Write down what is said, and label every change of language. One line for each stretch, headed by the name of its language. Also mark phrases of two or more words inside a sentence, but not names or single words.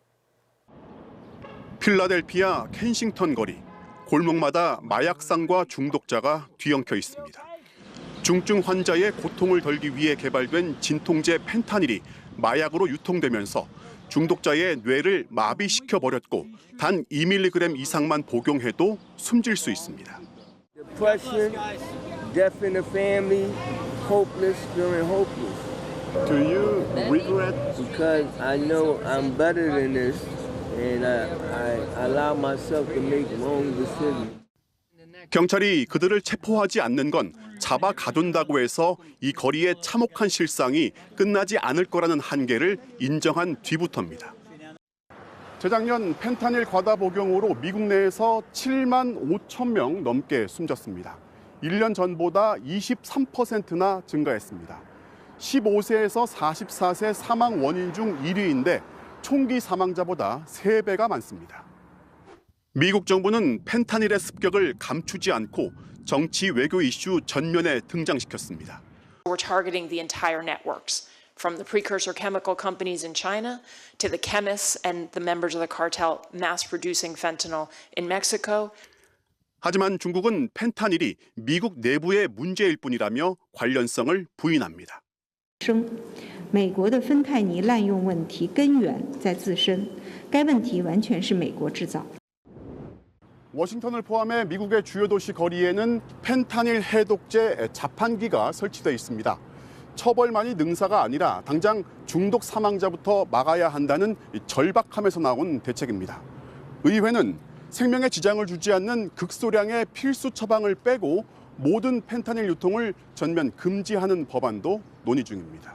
Korean: 필라델피아 켄싱턴 거리, 골목마다 마약상과 중독자가 뒤엉켜 있습니다. 중증 환자의 고통을 덜기 위해 개발된 진통제 펜타닐이 마약으로 유통되면서 중독자의 뇌를 마비시켜버렸고 단 2mg 이상만 복용해도 숨질 수 있습니다.
English: Depression, death in the family, hopeless, feeling hopeless. Do you regret? Because I know I'm better than this and I allow myself to make wrong decisions.
Korean: 경찰이 그들을 체포하지 않는 건 잡아 가둔다고 해서 이 거리의 참혹한 실상이 끝나지 않을 거라는 한계를 인정한 뒤부터입니다. 재작년 펜타닐 과다 복용으로 미국 내에서 7만 5천 명 넘게 숨졌습니다. 1년 전보다 23%나 증가했습니다. 15세에서 44세 사망 원인 중 1위인데 총기 사망자보다 3배가 많습니다. 미국 정부는 펜타닐의 습격을 감추지 않고 정치 외교 이슈 전면에 등장시켰습니다.
English: We're targeting the entire networks, from the precursor chemical companies in China to the chemists and the members of the cartel mass producing fentanyl in Mexico.
Korean: 하지만 중국은 펜타닐이 미국 내부의 문제일 뿐이라며 관련성을 부인합니다.
Chinese: 美国的芬太尼滥用问题根源在自身，该问题完全是美国制造。
Korean: 워싱턴을 포함해 미국의 주요 도시 거리에는 펜타닐 해독제 자판기가 설치되어 있습니다. 처벌만이 능사가 아니라 당장 중독 사망자부터 막아야 한다는 절박함에서 나온 대책입니다. 의회는 생명에 지장을 주지 않는 극소량의 필수 처방을 빼고 모든 펜타닐 유통을 전면 금지하는 법안도 논의 중입니다.